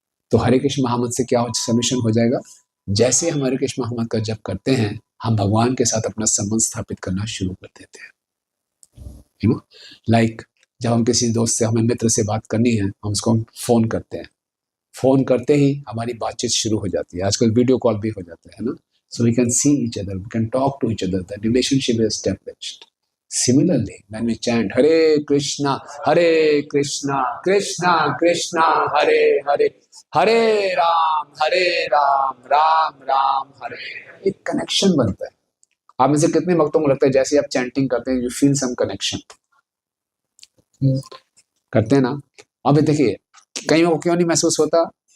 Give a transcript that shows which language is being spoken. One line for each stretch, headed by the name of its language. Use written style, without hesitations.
Hindi: तो हरे कृष्ण महामंत्र से क्या सोल्यूशन हो जाएगा? जैसे हम हरे कृष्ण महामंत्र का जप करते हैं, हम भगवान के साथ अपना संबंध स्थापित करना शुरू कर देते हैं। लाइक जब हम किसी दोस्त से, हमें मित्र से बात करनी है, हम उसको फोन करते हैं। फोन करते ही हमारी बातचीत शुरू हो जाती है। आजकल वीडियो कॉल भी हो जाता है ना?
English: So we can see each other, we can talk to each other, the relationship is established. Similarly, when we chant Hare Krishna, Krishna Krishna, Hare Hare, Hare Ram, Ram Ram, Hare,
Hindi: एक connection बनता है। आप में से कितने भक्तों को लगता है जैसे आप चैंटिंग करते हैं, यू फील सम कनेक्शन? करते हैं ना? अब देखिए, कईयों को क्यों नहीं महसूस होता?